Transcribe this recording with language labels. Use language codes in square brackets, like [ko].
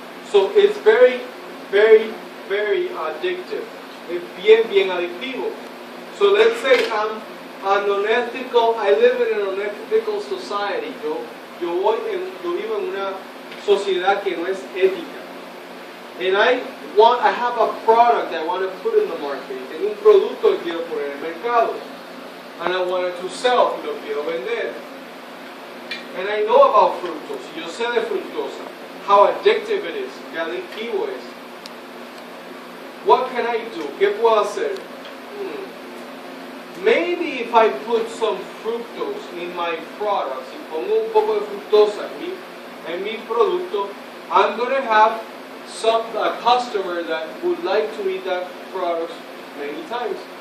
[en] So it's very, very, very addictive. [es] Es bien adictivo. [en] So let's say I'm unethical. I live in an unethical society. [es] Yo vivo en una sociedad que no es ética. [en] And I have a product that I want to put in the market. [es] Tengo un producto que quiero poner en el mercado. [en] And I wanted to sell, [es] lo quiero vender. [en] And I know about fructose. [es] Yo sé de fructosa. [en] How addictive it is. [es] Qué adictivo es. [en] What can I do? [es] ¿Qué puedo hacer? [en] Maybe if I put some fructose in my product, [es] si pongo un poco de fructosa en mi producto, [en] I'm going to have a customer that would like to eat that product many times.